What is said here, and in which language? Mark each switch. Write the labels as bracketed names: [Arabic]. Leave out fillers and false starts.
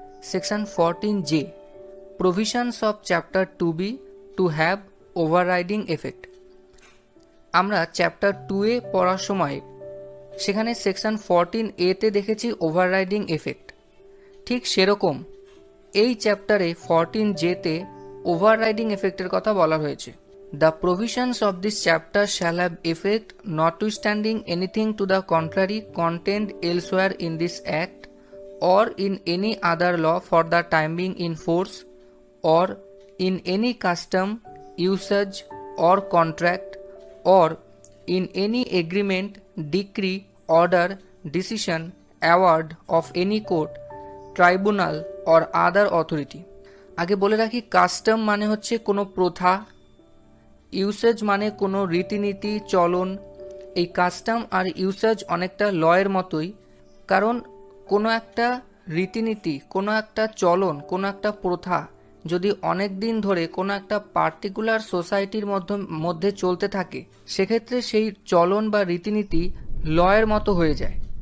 [English] Section 14J, provisions of chapter 2B to have overriding effect. [Bangla] আমরা chapter 2A পড়ার সময় সেখানে সেকশন 14A তে দেখেছি ওভাররাইডিং এফেক্ট, ঠিক সেরকম এই চ্যাপ্টারে 14J তে ওভাররাইডিং এফেক্টের কথা বলা হয়েছে। [English] The provisions of this chapter shall have effect notwithstanding anything to the contrary contained elsewhere in this Act or in any other law for the time being in force or in any custom, usage or contract or in any agreement, decree, order, decision, award of any court, tribunal or other authority। [Bangla] আগে বলে রাখি, custom মানে হচ্ছে কোনো প্রথা, usage মানে কোনো রীতিনীতি চলন। এই কাস্টম আর ইউসেজ অনেকটা লয়ের মতোই, কারণ কোনো একটা রীতিনীতি, কোনো একটা চলন, কোনো একটা প্রথা যদি অনেক দিন ধরে কোনো একটা পার্টিকুলার সোসাইটির মধ্যে চলতে থাকে, সেক্ষেত্রে সেই চলন বা রীতিনীতি লয়ের মতো হয়ে যায়।